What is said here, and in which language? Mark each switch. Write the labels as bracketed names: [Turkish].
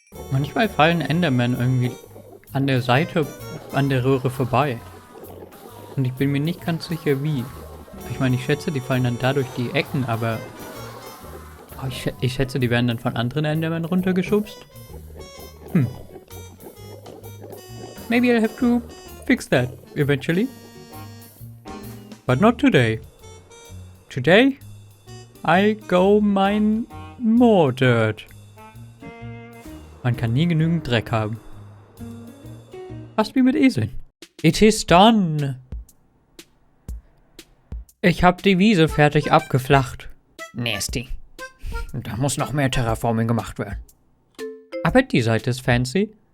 [German] Manchmal fallen Endermen irgendwie an der Seite, an der Röhre vorbei. Und ich bin mir nicht ganz sicher wie. Ich meine, ich schätze, die fallen dann dadurch die Ecken, aber ich schätze, die werden dann von anderen Endermen runtergeschubst. [English] Maybe I'll have to fix that eventually. But not today. Today, I go mine more dirt. [German] Man kann nie genügend Dreck haben. Fast wie mit Eseln. [English] It is done. [German] Ich habe die Wiese fertig abgeflacht. [English] Nasty. [German] Und da muss noch mehr Terraforming gemacht werden. Aber die Seite ist fancy.